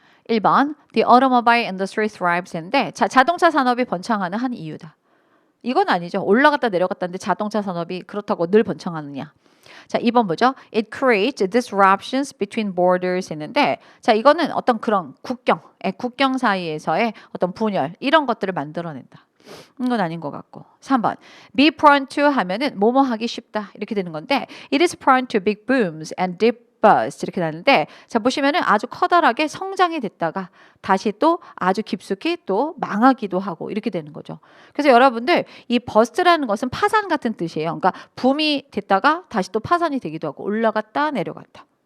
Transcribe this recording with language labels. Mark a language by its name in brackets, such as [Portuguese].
[Korean] 1번 [English] The automobile industry thrives [Korean] 인데 자, 자동차 산업이 번창하는 한 이유다. 이건 아니죠. 올라갔다 내려갔다는데 자동차 산업이 그렇다고 늘 번창하느냐. 자, 2번 보죠. [English] It creates disruptions between borders [Korean] 했는데 자, 이거는 어떤 그런 국경 사이에서의 어떤 분열 이런 것들을 만들어낸다. 이건 아닌 것 같고. [English] 3번 be prone to [Korean] 하면은 뭐뭐 하기 쉽다 이렇게 되는 건데 [English] it is prone to big booms and deep [Korean] bust 이렇게 나는데 자 보시면은 아주 커다랗게 성장이 됐다가 다시 또 아주 깊숙이 또 망하기도 하고 이렇게 되는 거죠. 그래서 여러분들 이 bust라는 것은 파산 같은 뜻이에요. 그러니까 붐이 됐다가 다시 또 파산이 되기도 하고 올라갔다 내려갔다.